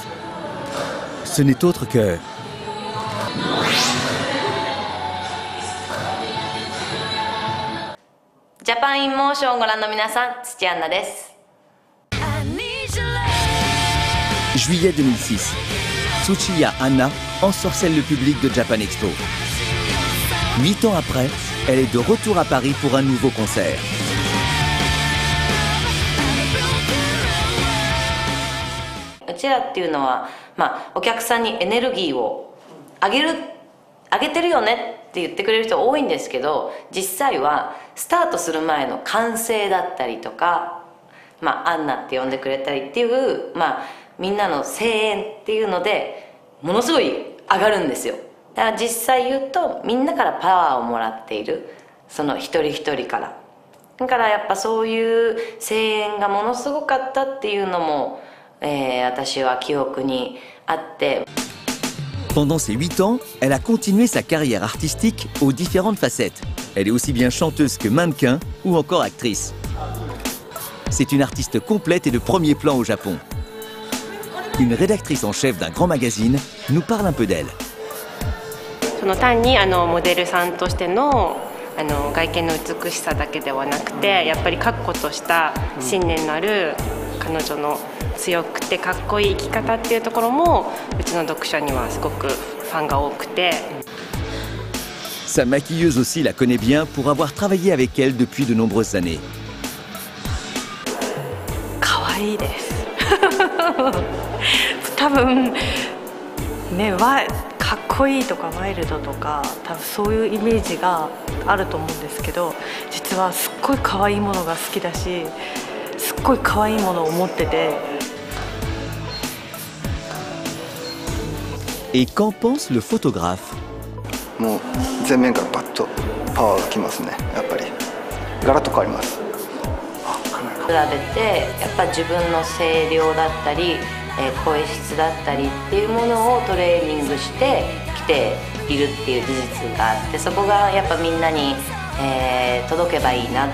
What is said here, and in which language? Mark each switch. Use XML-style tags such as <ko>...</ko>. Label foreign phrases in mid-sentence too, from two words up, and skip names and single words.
<fr>Ce n'est autre que...</fr> <ja>Japan in Motion をご覧の皆さん、土アンナです。</ja> <fr>Juillet 2006. Tsuchiya Anna ensorcelle le public de Japan Expo. 8 ans après, elle est de retour à Paris pour un nouveau concert.</fr> <ja>« うちらっていうのは、お客さんにエネルギーをあげてるよねって言ってくれる人多いんですけど、実際はスタートする前の歓声だったりとか、アンナって呼んでくれたりっていう、みんなの声援っていうのでものすごい上がるんですよ。だから実際言うとみんなからパワーをもらっている、その一人一人から。だからやっぱそういう声援がものすごかったっていうのも、私は記憶にあって。</ja> <fr>Pendant ces 8 ans, elle a continué sa carrière artistique aux différentes facettes. Elle est aussi bien chanteuse que mannequin ou encore actrice. C'est une artiste complète et de premier plan au Japon. Une rédactrice en chef d'un grand magazine nous parle un peu d'elle.</fr> <ja>その単にモデルさんとしての外見の美しさだけではなくて、やっぱり確固とした信念のある彼女の強くてかっこいい生き方っていうところもうちの読者にはすごくファンが多くて。</ja> <fr>Sa maquilleuse aussi la connaît bien pour avoir travaillé avec elle depuis de nombreuses années.</fr> <ja>可愛いです。多分ね、かっこいいとかワイルドとか多分そういうイメージがあると思うんですけど、実はすっごい可愛いものが好きだし、すっごい可愛いものを持ってて。</ja> <fr>Et qu'en pense le photographe?</fr> <ja>もう全面からバッとパワーがきますね。やっぱりガラッと変わります。比べてやっぱ自分の声量だったり、声質だったりっていうものをトレーニングしてきているっていう事実があって、そこがやっぱみんなに、届けばいいな。</ja>